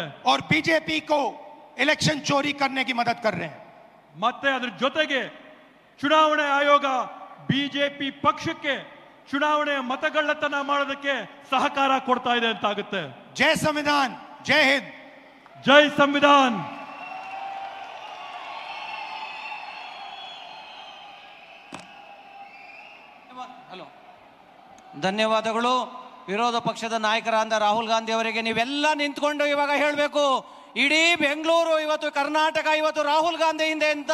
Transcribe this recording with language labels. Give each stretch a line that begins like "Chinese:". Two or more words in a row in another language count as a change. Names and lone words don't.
Hindi: और बीजेपी को इलेक्शन चोरी करने की मदद कर रहे हैं.
Kannada: ಮತ್ತೆ ಅದರ ಜೊತೆಗೆ ಚುನಾವಣೆ ಆಯೋಗ ಬಿಜೆಪಿ ಪಕ್ಷಕ್ಕೆ ಚುನಾವಣೆಯ ಮತಗಳ್ಳತನ ಮಾಡೋದಕ್ಕೆ ಸಹಕಾರ ಕೊಡ್ತಾ ಇದೆ ಅಂತ ಆಗುತ್ತೆ.
Hindi: जय संविधान, जय हिंद, जय संविधान.
Kannada: ಹಲೋ, ಧನ್ಯವಾದಗಳು. ವಿರೋಧ ಪಕ್ಷದ ನಾಯಕರಾದ ರಾಹುಲ್ ಗಾಂಧಿ ಅವರಿಗೆ ನೀವೆಲ್ಲ ನಿಂತ್ಕೊಂಡು ಇವಾಗ ಹೇಳಬೇಕು, ಇಡೀ ಬೆಂಗಳೂರು ಇವತ್ತು, ಕರ್ನಾಟಕ ಇವತ್ತು ರಾಹುಲ್ ಗಾಂಧಿ ಹಿಂದೆ ಅಂತ.